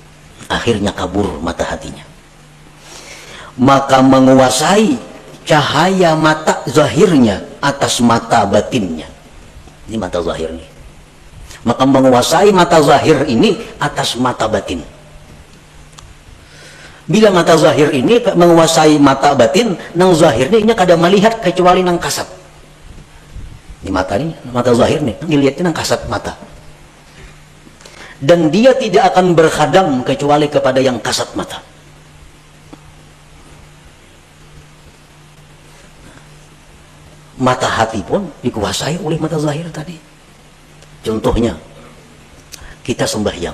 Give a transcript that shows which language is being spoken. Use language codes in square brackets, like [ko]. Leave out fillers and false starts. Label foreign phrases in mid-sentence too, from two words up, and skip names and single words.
[id] Maka menguasai cahaya mata zahirnya atas mata batinnya. Ini mata zahir nih. Maka menguasai mata zahir ini atas mata batin. [bjn] Bila mata zahir ini menguasai mata batin, nang zahir ini kada melihat kecuali nang kasat. Ini mata zahir nih, dilihatnya nang kasat mata. [id] Dan dia tidak akan berkhadam kecuali kepada yang kasat mata. Mata hati pun dikuasai oleh mata zahir tadi. Contohnya, kita sembahyang.